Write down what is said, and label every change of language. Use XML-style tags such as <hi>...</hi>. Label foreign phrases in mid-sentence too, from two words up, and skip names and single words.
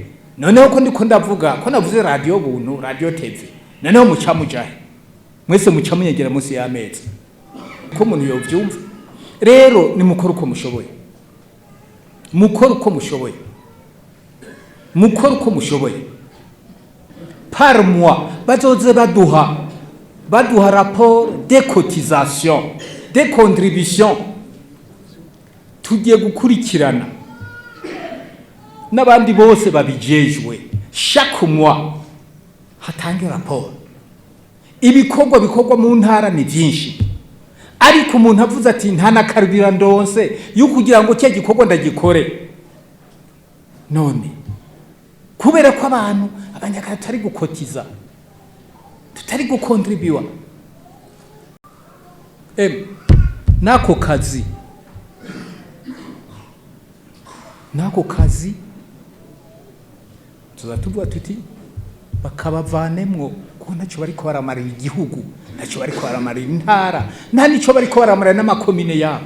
<rn>Noneho ko ndiko ndavuga ko navuze radio buntu, radio TV, noneho muca mujahe mwese muca munyegera munsi y'amezi ko umuntu yovyumva. Rero ni mukora uko mushoboye, mukora uko mushoboye, mukora uko mushoboye.</rn> <fr>Par mois</fr> <rn>bazoze baduha</rn> <fr>rapport de cotisation, de contribution,</fr> <rn>tugiye gukurikirana n'abandi bose babijejwe.</rn> <fr>Chaque mois hatange rapport.</fr> <rn>Ibikorwa mu ntara ni byinshi, ariko umuntu avuze ati nta nakarubira ndonse yo kugira ngo cye gikorwa ndagikore. None kubera ko abantu abanyakara tutari gukotiza, tutari gukontribuwa, nako kazi tuzatuvuga tuti bakabavanemwo ko ntacyo bariko baramarira igihugu, ntacyo bariko baramarira intara, nta nicyo bariko baramarira n'amakomine yabo.</rn>